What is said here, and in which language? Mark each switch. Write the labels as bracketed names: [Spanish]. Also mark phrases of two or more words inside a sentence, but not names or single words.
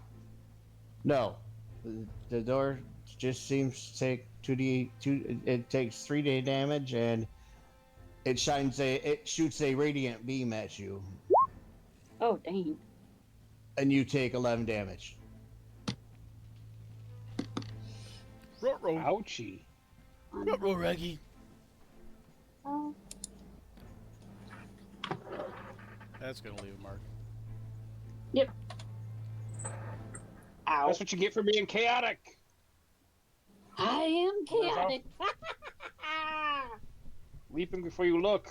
[English] No, the door just seems to take 2d2. It takes 3 damage, and it shoots a radiant beam at you, Oh dang. and you take 11 damage. Ruh-roh. Ouchie. Ruh-roh, Raggy. Oh. That's gonna leave a mark. Yep. Ow. That's what you get for being chaotic. I am chaotic. Leaping before you look.